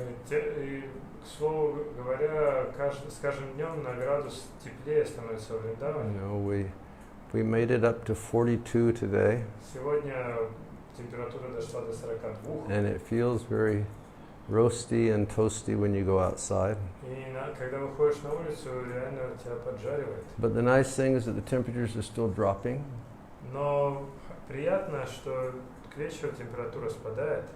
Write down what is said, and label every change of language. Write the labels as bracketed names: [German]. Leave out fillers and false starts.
[Russian] И, к слову говоря, с каждым днем на градус теплее становится в Вриндаване. [English] We made it up to 42 today, [Russian] Сегодня температура дошла до 42. [English] and it feels very roasty and toasty when you go outside. [Russian] И когда выходишь на улицу, реально тебя поджаривает. [English] But the nice thing is that the temperatures are still dropping. [Russian] Но приятно, что к вечеру температура спадает.